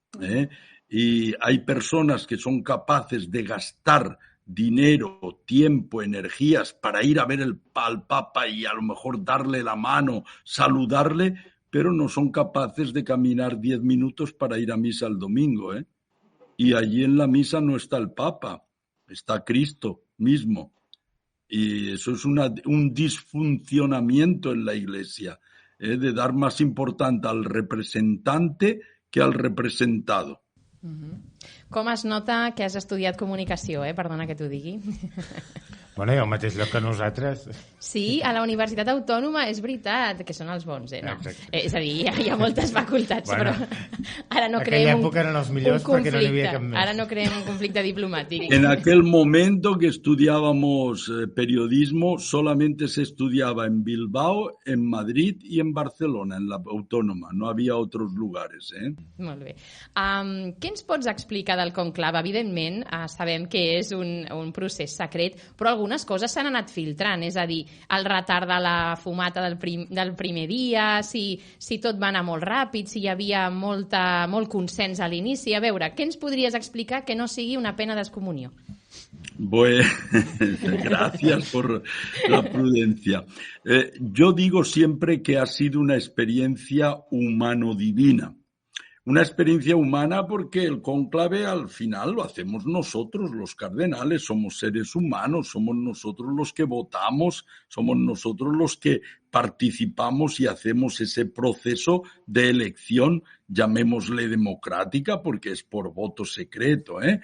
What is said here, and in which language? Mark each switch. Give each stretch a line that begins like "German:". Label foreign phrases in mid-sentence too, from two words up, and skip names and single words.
Spanish: Y hay personas que son capaces de gastar dinero, tiempo, energías para ir a ver al Papa y a lo mejor darle la mano, saludarle, pero no son capaces de caminar 10 minutos para ir a misa el domingo, Y allí en la misa no está el Papa, está Cristo mismo. Y eso es un disfuncionamiento en la Iglesia, de dar más importancia al representante que al representado.
Catalan: Com es nota que has estudiat comunicació, perdona que t'ho digui. Bueno, i al mateix lloc que nosaltres. Sí, a la Universitat Autònoma és veritat que són els bons, no? Exacte. És a dir, hi ha moltes facultats, bueno, però ara no creem un conflicte. Eren els millors perquè no n'hi havia cap més. Ara no creem un conflicte diplomàtic.
Spanish: En aquel momento que estudiábamos periodismo, solamente se estudiaba en Bilbao, en Madrid y en Barcelona, en la Autónoma. No había otros lugares,
Catalan: Molt bé. Què ens pots explicar del conclave? Evidentment, sabem que és un procés secret, però algunes coses s'han anat filtrant, és a dir, el retard de la fumata del primer dia, si tot va anar molt ràpid, si hi havia molt consens a l'inici. A veure, què ens podries explicar que no sigui una pena d'excomunió?
Spanish: Bueno, gracias por la prudencia. Yo digo siempre que ha sido una experiencia humano-divina. Una experiencia humana porque el cónclave al final lo hacemos nosotros, los cardenales, somos seres humanos, somos nosotros los que votamos, somos nosotros los que participamos y hacemos ese proceso de elección, llamémosle democrática, porque es por voto secreto, ¿eh?